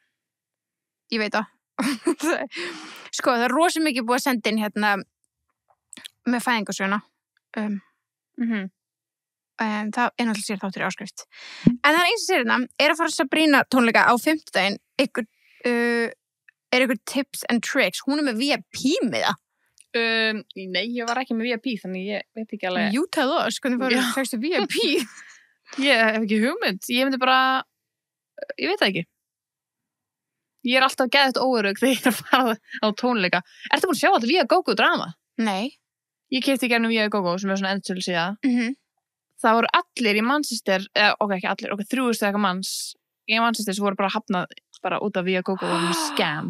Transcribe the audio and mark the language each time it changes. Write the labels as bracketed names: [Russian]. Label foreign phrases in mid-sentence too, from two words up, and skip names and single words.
[Icelandic] Ég veit það. Sko, það er rosa mikið búið að senda inn með fæðingarsöguna. Það er náttúrulega sér þáttur í áskrift. En það er eins og sér er að fara Sabrina tónleika á 5. Er ykkur [English] tips and tricks? [Icelandic] Hún er með VIP miða. Nei, ég var ekki með VIP, þannig ég veit ekki alveg. [English] You tell us, [Icelandic] hvernig farið fæstu VIP? Ég hef ekki hugmynd. Ég myndi bara, ég veit það ekki. Ég er alltaf geðvægt óörugg þegar ég er að fara á tónleika. Ertu búin að sjá alltaf Via Gogo drama? Nei. Ég keypti gegnum Via Gogo sem er svona endsölu síða. Það voru allir í Manchester, ekki allir, 300 eitthvað manns í Manchester sem voru bara hafnað bara út af Via Gogo og scam.